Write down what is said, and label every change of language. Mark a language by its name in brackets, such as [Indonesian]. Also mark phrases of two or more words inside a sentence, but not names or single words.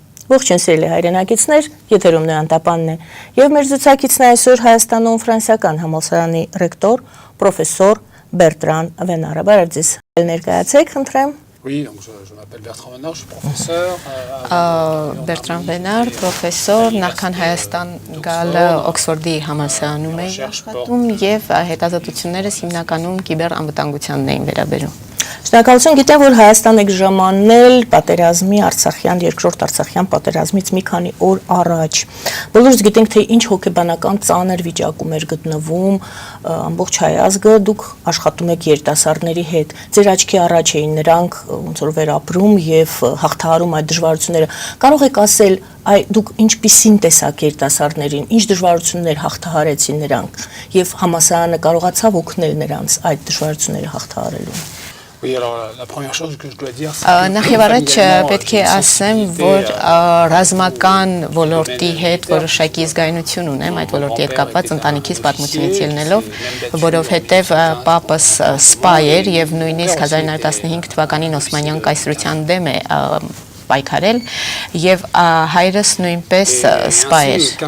[Armenian] Ողջույն սիրելի հայրենակիցներ, եթերում Նոյանտապանն է, եւ մեր զրուցակիցն այսօր Հայաստանում ֆրանսիական համալսարանի ռեկտոր, պրոֆեսոր Բերտրան Վենարը։ Բարև ձեզ, ներկայացեք, խնդրեմ։ [French] Oui, donc je m'appelle Bertrand Venard, je suis professeur. [Armenian] Bertrand Venard, professor, նախքան Հայաստան գալը Օքսֆորդի համալսարանում էի աշխատում եւ հետազոտություններս հիմնականում կիբերանվտանգությանն էին վերաբերում։ Շնորհակալություն, գիտեմ, որ Հայաստան եք ժամանել պատերազմի Արցախյան երկրորդ Արցախյան պատերազմից մի քանի օր առաջ։ Բոլորս գիտենք, թե ինչ հոգեբանական ծանր վիճակում էր գտնվում ամբողջ հայ ազգը, դուք աշխատում եք երիտասարդների հետ։ Ձեր աչքի առաջ էին նրանք ոնց որ վերապրում եւ հաղթահարում այդ դժվարությունները։ Կարող եք ասել, դուք ինչպիսին տեսակ երիտասարդներին, ինչ դժվարություններ հաղթահարեցին նրանք եւ համասարանը կարողացավ օգնել նրանց այդ դժվարությունները հաղթահարելու։ Oui, alors la première chose que je dois dire, Նախ եւ առաջ պետք է ասեմ, որ ռազմական ոլորտի հետ որոշակի զգայունություն ունեմ, այդ ոլորտի հետ կապված ընտանիքից պատմությունից ելնելով, որովհետեւ պապս սպա էր եւ նույնիսկ 1915 թվականին Օսմանյան կայսրության դեմ է պայքարել եւ հայրս նույնպես սպա էր։